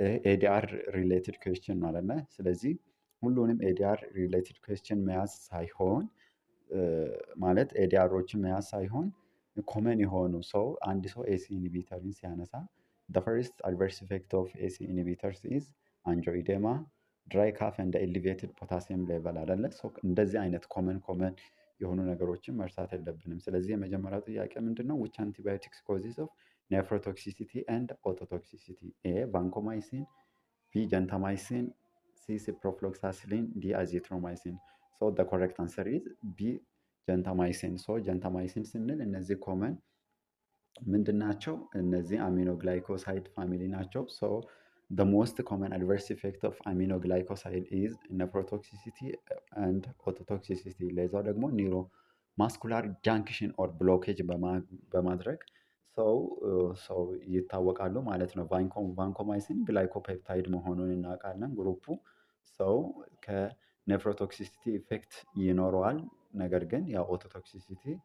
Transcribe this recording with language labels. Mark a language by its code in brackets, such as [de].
[am] ኤዲአር ሪሌትድ ኩዌስችን ማለት ነው። ስለዚህ ሁሉንም ኤዲአር ሪሌትድ ኩዌስችን መያዝ ሳይሆን ማለት ኤዲአሮችን መያዝ ሳይሆን ኮመን የሆኑ ሰው አንድ ሰው ኤሲ ኢንሂቢተርን ሲያነሳ [en] the first adverse effect of AC inhibitors is angioedema, dry cough and elevated potassium level [am] አይደለ? እንደዚህ አይነት ኮመን የሆኑ ነገሮችን መርሳት የለብንም። ስለዚህ የመጀመሪያው ጥያቄ ምንድን ነው? [en] which antibiotics causes of nephrotoxicity and ototoxicity? ኤ vancomycin, ቢ gentamicin, ሲ ciprofloxacin, ዲ azithromycin. so the correct answer is ቢ gentamicin. [am] so gentamicin ስንል እነዚህ ኮመን ምንድን ናቸው? እነዚህ አሚኖግላይኮሳይድ ፋሚሊ ናቸው። [en] so the most common adverse effect of aminoglycoside is nephrotoxicity and ototoxicity. [am] ሌዛው ደግሞ ኒውሮ ማስኩላር ጃንክሽን ኦር ብሎኬጅ በማድረግ ሰው ይታወቃሉ ማለት ነው። ቫንኮማይሲን ግላይኮፔፕታይድ መሆኑን እናውቃለን ግሩፑ። ሰው ከኔፍሮቶክሲሲቲ ኢፌክት ይኖረዋል። ነገር ግን ያው ኦቶቶክሲሲቲ